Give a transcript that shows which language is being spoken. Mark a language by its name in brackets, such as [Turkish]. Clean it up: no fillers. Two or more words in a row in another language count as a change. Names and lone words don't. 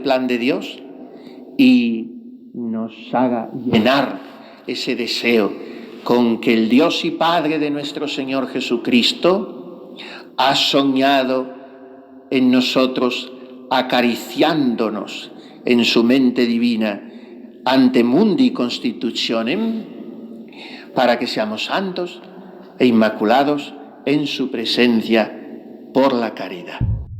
[Spanish] plan de Dios y nos haga llenar ese deseo con que el Dios y Padre de nuestro Señor Jesucristo ha soñado en nosotros, acariciándonos en su mente divina [Latin] ante mundi constitutionem, [Spanish] para que seamos santos e inmaculados en su presencia por la caridad.